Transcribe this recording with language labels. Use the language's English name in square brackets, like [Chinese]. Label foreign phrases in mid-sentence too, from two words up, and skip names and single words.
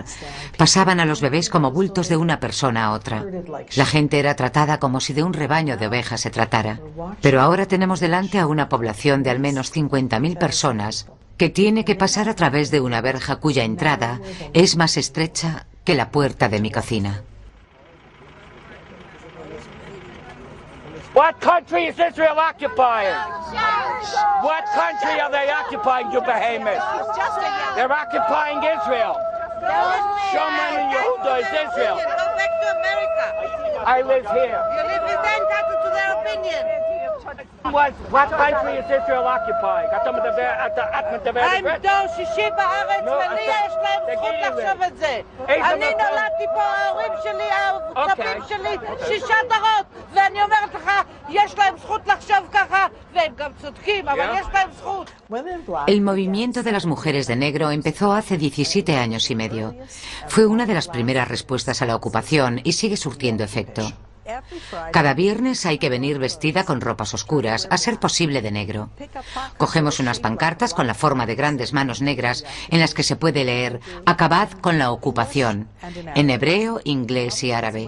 [Spanish] Pasaban a los bebés como bultos de una persona a otra. La gente era tratada como si de un rebaño de ovejas se tratara. Pero ahora tenemos delante a una población de al menos 50.000 personas que tiene que pasar a través de una verja cuya entrada es más estrecha que la puerta de mi cocina. [English] What country is Israel occupying? What country are they occupying, you behemoth? They're occupying Israel. Shoman Yehuda is Israel. Go back to America. I live here. You live with them, entitled to their opinion. What country is Israel occupying? [Hebrew] I'm דור שישי בארץ ולי יש להם זכות לחשוב את זה. אני נולדתי פה, ההורים שלי, הסבים שלי, 6 דורות, ואני אומרת לך, יש להם זכות לחשוב ככה, והם גם צודקים, אבל יש להם זכות. [Spanish] El movimiento de las mujeres de negro empezó hace 17 años y medio. Fue una de las primeras respuestas a la ocupación y sigue surtiendo efecto. Cada viernes hay que venir vestida con ropas oscuras, a ser posible de negro. Cogemos unas pancartas con la forma de grandes manos negras en las que se puede leer «Acabad con la ocupación», en hebreo, inglés y árabe.